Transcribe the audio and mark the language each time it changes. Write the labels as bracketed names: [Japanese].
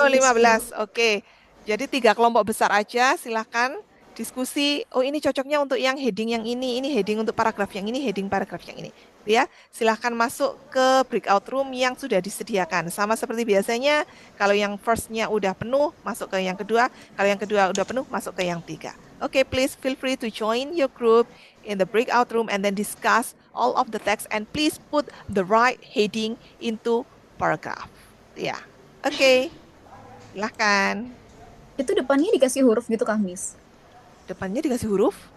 [Indonesian] Oh, 15. Oke. Jadi 3 kelompok besar aja, silahkan diskusi. Oh, ini cocoknya untuk yang heading yang ini heading untuk paragraf yang ini, heading paragraf yang ini. Ya, silahkan masuk ke breakout room yang sudah disediakan. Sama seperti biasanya, kalau yang first-nya udah penuh, masuk ke yang kedua. Kalau yang kedua udah penuh, masuk ke yang 3. [English] Okay, please feel free to join your group in the breakout room and then discuss all of the text and please put the right heading into paragraph. [Indonesian] Ya, oke. Silahkan. Itu depannya dikasih huruf gitu Kang Miss? Depannya dikasih huruf?